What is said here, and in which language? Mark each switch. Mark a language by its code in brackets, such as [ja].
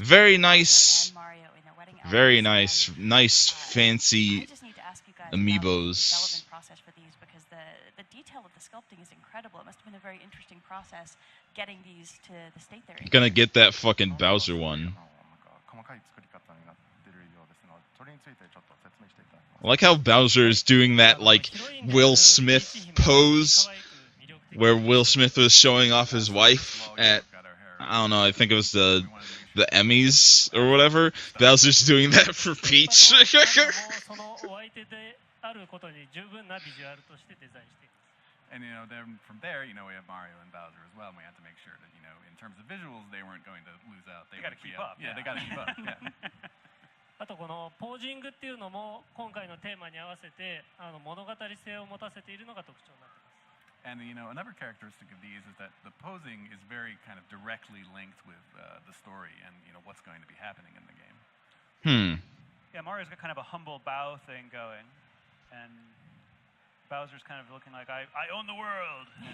[en] Very Peach, Bowser, nice. and Mario in their wedding outfits. Very nice, fancy I just need to ask you guys amiibos. about the development process for these, because the detail of the sculpting is incredible. It must have been a very interesting process getting these to the state they're in. Gonna get that fucking Bowser one. [ja] 細かい作り方になってるようですので、それについてちょっと説明していただきます。 [en] I like how Bowser is doing that, like, Will Smith pose, where Will Smith was showing off his wife at, I don't know, I think it was the Emmys or whatever. Bowser's doing that for Peach. [ja] そのお相手であることに十分なビジュアルとしてデザインしています。 [en] And then from there, we have Mario and Bowser as well. And we had to make sure that in terms of visuals, they weren't going to lose out. They gotta keep up. Yeah, they gotta keep up. Yeah. [ja] あとこのポージングっていうのも今回のテーマに合わせて物語性を持たせているのが特徴になっています。 [en] And another characteristic of these is that the posing is very kind of directly linked with the story and what's going to be happening in the game. Yeah, Mario's got kind of a humble bow thing going, and Bowser's kind of looking like I own the world.